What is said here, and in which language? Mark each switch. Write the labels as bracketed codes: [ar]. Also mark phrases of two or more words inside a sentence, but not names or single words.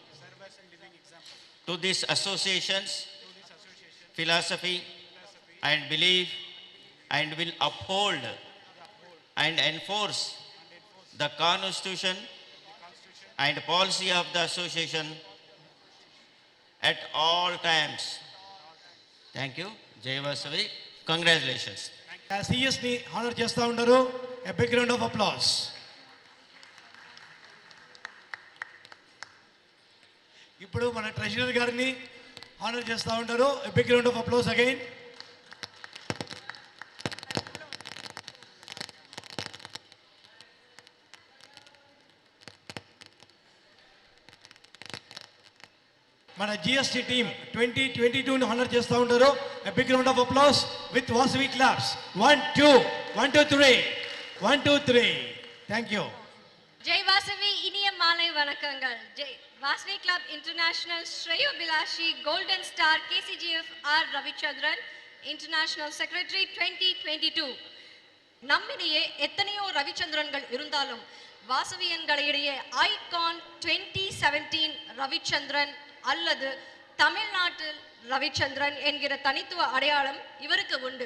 [en] to these associations, philosophy and belief, and will uphold and enforce the constitution and policy of the association at all times. Thank you. Jai Vasavi. Congratulations. [te] సిఎస్ని హానర్ చేస్తూ ఉన్నారు. [en] A big round of applause. [te] ఇప్పుడు మన ట్రెజరర్ గారిని హానర్ చేస్తూ ఉంటారు. [en] A big round of applause again. [te] మన జిఎస్టీ టీమ్ 2022ని హానర్ చేస్తూ ఉంటారు. [en] A big round of applause with Vasavi claps. 1 2 1 2 3 1 2 3. Thank you. [ta] ஜெய் வாசவி இனிய மாலை வணக்கங்கள். ஜெய் வாசவி கிளப் இன்டர்நேஷனல் ஸ்ரேயோபிலாஷி கோல்டன் ஸ்டார் கேசிஜிஎஃப் ஆர் ரவிச்சந்திரன் [en] International Secretary [ta] 2022. நம்மிடையே எத்தனையோ ரவிச்சந்திரன்கள் இருந்தாலும் வாசவியன்களிடையே ஐகான் 2017 ரவிச்சந்திரன் அல்லது தமிழ்நாட்டில் ரவிச்சந்திரன் என்கிற தனித்துவ அடையாளம் இவருக்கு உண்டு.